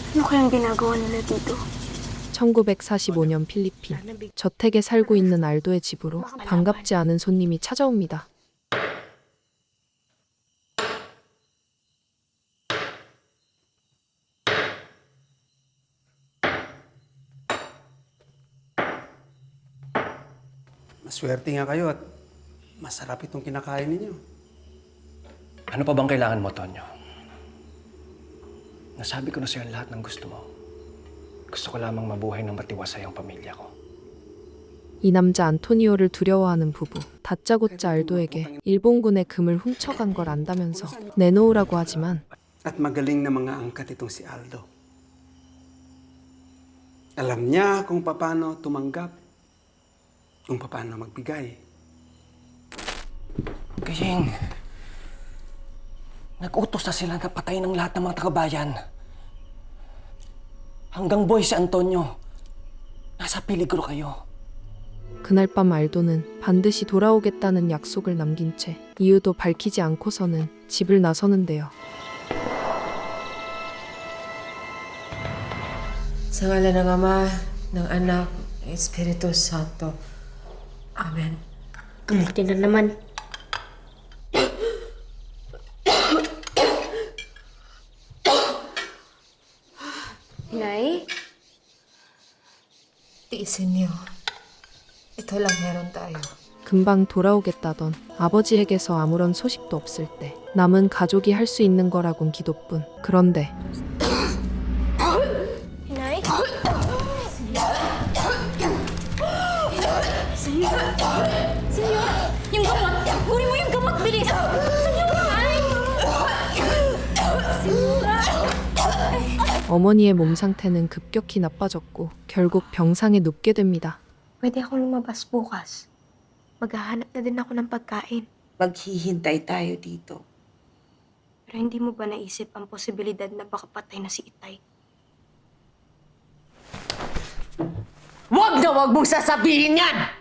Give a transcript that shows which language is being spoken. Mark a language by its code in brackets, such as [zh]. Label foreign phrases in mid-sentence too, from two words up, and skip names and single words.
[tl] ko yung ginagawa nila dito. [ko] 1945년 필리핀. 저택에 살고 있는 알도의 집으로 반갑지 않은 손님이 찾아옵니다. [tl] Maswerte nga kayo at masarap itong kinakain ninyo. Ano pa bang kailangan mo, Tonyo? Nasabi ko na sa'yo ang lahat ng gusto mo. Gusto ko lamang mabuhay ng matiwasay ang pamilya ko. [ko] 이 남자 안토니오를 두려워하는 부부. 다짜고짜 알도에게 일본군의 금을 훔쳐간 걸 안다면서 내놓으라고 하지만 [tl] At magaling na mga angkat itong si Aldo. Alam niya kung paano tumanggap, kung paano magbigay. Kaying, nag-utos na sila na patayin ng lahat ng mga taga-bayan. Hanggang boy si Antonio. Nasa peligro kayo. [ko] 그날 밤 알도는 반드시 돌아오겠다는 약속을 남긴 채 이유도 밝히지 않고서는 집을 나서는데요. [tl] Sa ngalan ng Ama, ng Anak, ng Espiritu Santo. Amen. Kamuti na naman. Nay? Tiisin niyo. Ito lang meron tayo. [ko] 금방 돌아오겠다던 아버지에게서 아무런 소식도 없을 때 남은 가족이 할 수 있는 거라곤 기도뿐. 그런데 [tl] Nay? Senyor! Yung gamot! Kunin mo yung gamot! Bilis! Senyor! [ko] 어머니의 몸 상태는 급격히 나빠졌고 결국 병상에 눕게 됩니다. [tl] Pwede ako lumabas bukas. Maghahanap na din ako ng pagkain. Maghihintay tayo dito. Pero hindi mo ba naisip ang posibilidad na baka patay na si Itay? Wag na wag mong sasabihin yan!